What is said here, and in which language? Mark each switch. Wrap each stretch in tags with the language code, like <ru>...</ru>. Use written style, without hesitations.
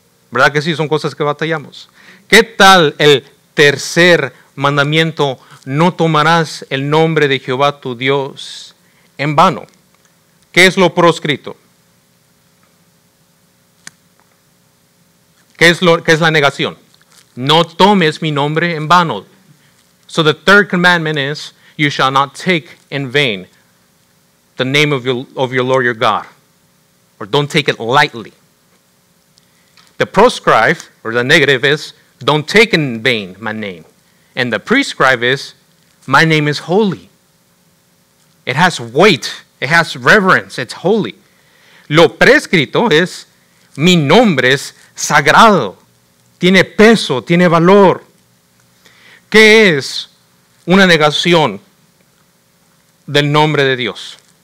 <es>¿Verdad que sí? Son cosas que batallamos. ¿Qué tal el tercer mandamiento? No tomarás el nombre de Jehová tu Dios en vano. ¿Qué es lo proscrito? ¿Qué es la negación? No tomes mi nombre en vano.</es> <en>So the third commandment is, you shall not take in vain the name of your Lord your God. Or don't take it lightly. The proscribe, or the negative is, don't take in vain my name. And the prescribe is, my name is holy. It has weight. It has reverence. It's holy.</en> <es>Lo prescrito es, mi nombre es sagrado. Tiene peso, tiene valor. ¿Qué es una negación del nombre de Dios?</es>